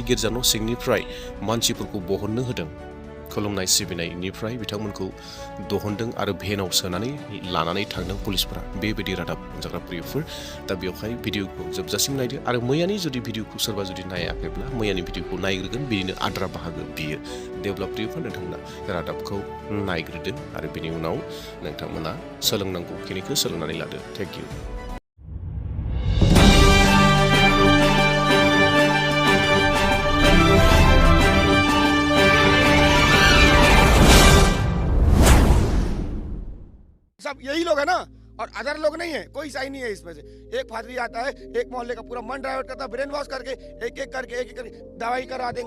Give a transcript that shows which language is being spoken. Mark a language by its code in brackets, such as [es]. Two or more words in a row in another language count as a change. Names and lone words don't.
[brx] गिर्जा न' सिंनिफ्राय मानसिफोरखौ बहननो होदों खुलुमनाय सिबिनायनिफ्राय बिथांमोनखौ दहनदों आरो भेनाव सोनानै लानानै थांदों पुलिसफोरा बेबायदि रादाब जाग्रा प्रियफोर दा बेवहाय भिडिअखौ जोबजासिम नायदो आरो मैयानि जुदि भिडिअखौ सोरबा जुदि नायाखैब्ला मैयानि भिडिअखौ नायग्रोगोन बिदिनो आद्रा बाहागो बियो देब्ला प्रियफोर नोंथांमोना रादाबखौ नायग्रोदो आरो बिनि उनाव नोंथांमोना सोलोंनांगौ खिनिखौ सोलोंनानै लादो [en] thank you [hi] सब यही लोग है ना और अदर लोग नहीं है कोई सही नहीं है इसमें से एक फादरी आता है एक मोहल्ले का पूरा मन डाइवर्ट करता है [en] brain wash [hi] करके एक एक करके दवाई करा देंगे